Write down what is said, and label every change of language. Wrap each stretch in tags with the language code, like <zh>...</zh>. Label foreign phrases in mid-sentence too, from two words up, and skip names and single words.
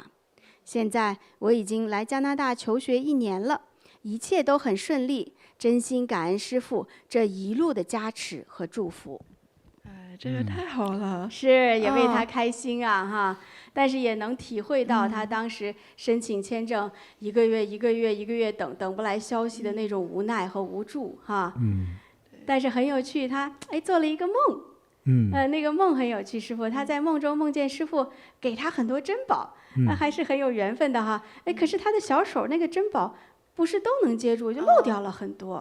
<zh>現在我已經來加拿大求學1年了，一切都很順利，真心感恩師父這一路的加持和祝福。這個太好了，是也為他開心啊哈，但是也能體會到他當時申請簽證一個月等不來消息的那種無奈和無助哈。但是很有趣，他做了一個夢，那個夢很有趣。師父他在夢中夢見師父給他很多珍寶，還是很有緣分的哈。可是他的小手那個珍寶不是都能接住，就漏掉了很多。</zh>